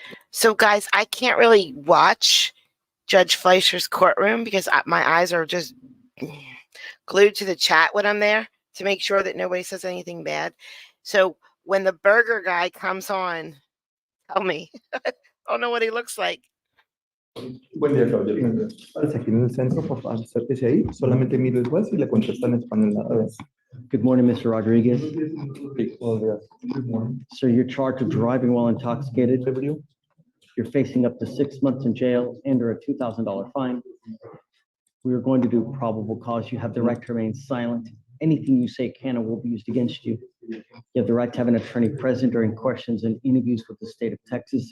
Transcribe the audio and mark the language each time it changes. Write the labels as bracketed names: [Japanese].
[English] So guys, I can't really watch Judge Fleischer's courtroom because my eyes are just glued to the chat when I'm there to make sure that nobody says anything bad. So when the burger guy comes on, tell me. I don't know what he looks like. [Spanish] Buen día, caballero. Parece aquí en el centro, por favor, acérquese ahí. Solamente mire el juez y le contesta en español nada más. [English] Good morning, Mr. Rodriguez. [Spanish] Sí, buenos días. [English] Good morning. Sir, you're charged with driving while intoxicated. You're facing up to 6 months in jail and or a $2,000 fine. We are going to do probable cause. You have the right to remain silent. Anything you say can or will be used against you. You have the right to have an attorney present during questions and interviews with the state of Texas.